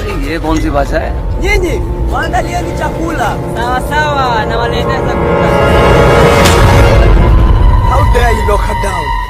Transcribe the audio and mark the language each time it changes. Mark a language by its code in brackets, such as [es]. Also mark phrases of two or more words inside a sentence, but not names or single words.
[hi] ये कौन सी भाषा है? [sw] Nyinyi waandalieni chakula. Sawa sawa, nawaletea chakula. [en] How dare you knock her down?